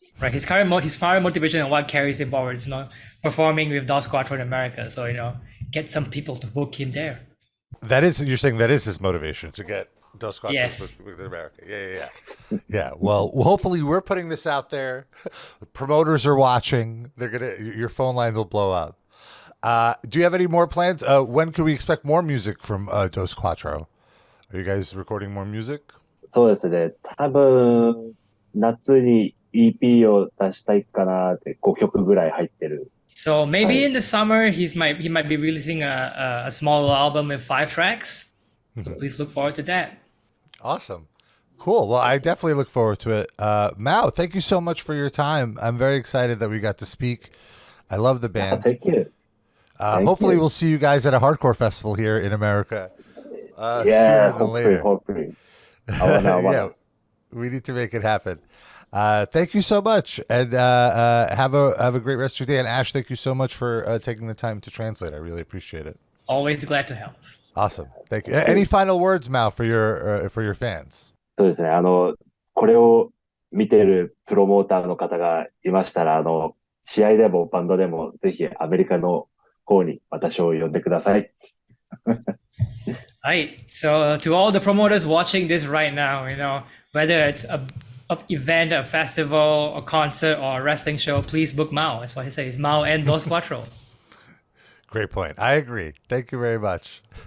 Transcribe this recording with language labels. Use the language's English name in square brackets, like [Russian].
[English] Right, his current motivation and what carries him forward is performing with Dos Quatro in America. So get some people to book him there. You're saying that is his motivation to get Dos Quatros with America. Yeah. Yeah. Well, hopefully we're putting this out there. The promoters are watching. Your phone lines will blow up. Do you have any more plans? When can we expect more music from Dos Quatro? Are you guys recording more music? [Japanese] そうですね。多分夏にEP を出したいかなって5曲ぐらい入ってる。 [English] So maybe in the summer he might be releasing a small album with 5 tracks. So please look forward to that. Awesome. Cool. Well, I definitely look forward to it. MAO, thank you so much for your time. I'm very excited that we got to speak. I love the band. Thank you. Hopefully we'll see you guys at a hardcore festival here in America. Yeah, sooner than later. hopefully. Yeah, we need to make it happen. Thank you so much, and have a great rest of your day. And Ash, thank you so much for taking the time to translate. I really appreciate it. Always glad to help. Awesome. Thank you. Any final words, MAO, for your fans? [Japanese] そうですね。これを見ているプロモーターの方がいましたら、試合でもバンドでもぜひアメリカの方に私を呼んでください。 [English] Right. So to all the promoters watching this right now, whether it's a event, a festival, a concert, or a wrestling show, please book MAO. That's what he says. MAO and Dos Quatro. Great point. I agree. Thank you very much.